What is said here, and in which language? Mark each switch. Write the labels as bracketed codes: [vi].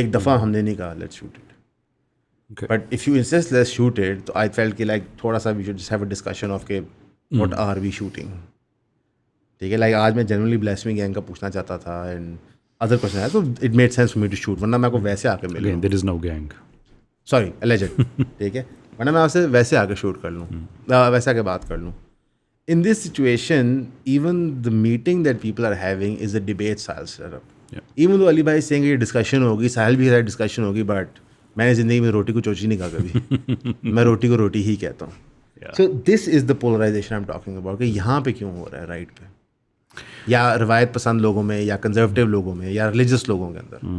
[ur] ایک دفعہ ہم نے نہیں کہا [en] Let's shoot it, but if you insist let's shoot it, تو I felt کہ like تھوڑا سا we should just have a discussion of کہ what are we shooting. [ur] ٹھیک ہے, لائک آج میں جنرلی بلاسفیمی گینگ کا پوچھنا چاہتا تھا, اینڈ ادر کوشچن ہے, تو [en] it made sense for me to shoot, [ur] ورنہ میں آپ کو ویسے آ کے ملوں. [en] there is no gang, [ur] سوری اللیجڈ, ٹھیک ہے, ورنہ میں آپ سے ویسے آ کے شوٹ کر لوں, ویسے آ کے بات کر لوں. [en] In this situation, even the meeting that people are having is a debate style setup. Even though Ali Bhai is saying [ur] یہ ڈسکشن ہوگی, ساحل بھی ڈسکشن ہوگی, بٹ میں نے زندگی میں روٹی کو چوچی نہیں کہا کبھی, میں روٹی کو روٹی ہی کہتا ہوں. [en] So this is the polarization I'm talking about, [ur] کہ یہاں پہ کیوں ہو رہا ہے رائٹ پہ, یا روایت پسند لوگوں میں, یا کنزرویٹو لوگوں میں, یا ریلیجس لوگوں کے اندر.